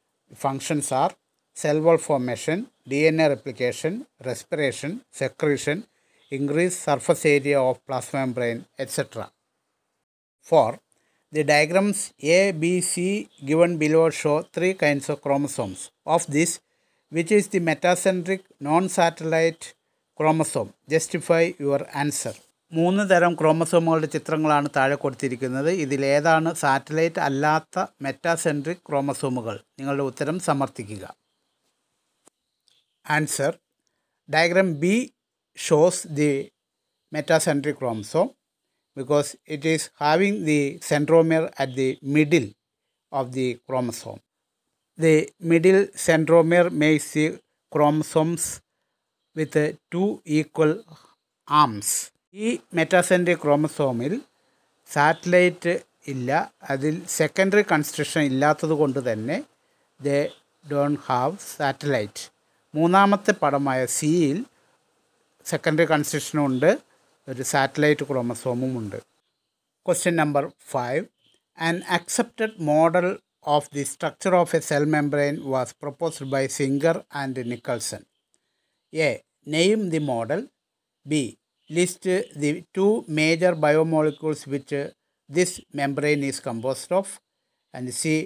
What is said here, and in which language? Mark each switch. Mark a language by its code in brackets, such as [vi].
[en] The functions are cell wall formation, DNA replication, respiration, secretion, increased surface area of plasma membrane, etc. 4. The diagrams A, B, C given below show 3 kinds of chromosomes. Of this, which is the metacentric non-satellite chromosome? Justify your answer. [ml] 3 തരം ക്രോമസോമുകളുടെ ചിത്രങ്ങളാണ് താഴെ കൊടുത്തിരിക്കുന്നത്. ഇതിലേതാണ് satellite അല്ലാത്ത metacentric ക്രോമസോമുകൾ? നിങ്ങളുടെ ഉത്തരം സമർത്ഥിക്കുക. Answer: [en] Diagram B shows the metacentric chromosome because it is having the centromere at the middle of the chromosome. The middle centromere makes the chromosomes with 2 equal arms. [ml] ഈ metacentric ക്രോമസോമിൽ satellite ഇല്ല, അതിൽ secondary construction ഇല്ലാത്തത് കൊണ്ട് തന്നെ [en] They don't have satellite. [ml] മൂന്നാമത്തെ പടമായ സിയിൽ secondary കൺസ്ട്രക്ഷനും ഉണ്ട്, ഒരു സാറ്റലൈറ്റ് ക്രോമസോമും ഉണ്ട്. [en] Question number 5. An accepted model of the structure of a cell membrane was proposed by Singer and Nicholson. A. Name the model. B. List the 2 major biomolecules which this membrane is composed of. And C.